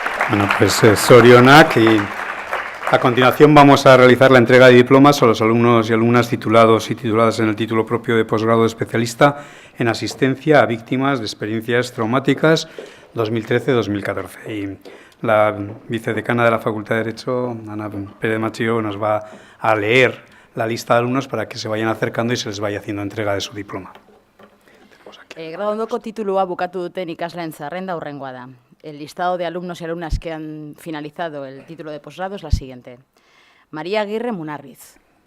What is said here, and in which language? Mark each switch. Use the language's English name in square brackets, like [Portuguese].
[Spanish] Bueno, pues Sorionak, y a continuación vamos a realizar la entrega de diplomas a los alumnos y alumnas titulados y tituladas en el título propio de posgrado de especialista en asistencia a víctimas de experiencias traumáticas 2013-2014. Y la vicedecana de la Facultad de Derecho, Ana Pérez Machillo, nos va a leer la lista de alumnos para que se vayan acercando y se les vaya haciendo entrega de su diploma. [Basque] Graduondoko titulua bukatu duten ikasleen zerrenda hurrengoa da. [Spanish] El listado de alumnos y alumnas que han finalizado el título de posgrado es la siguiente. María Aguirre Munarriz.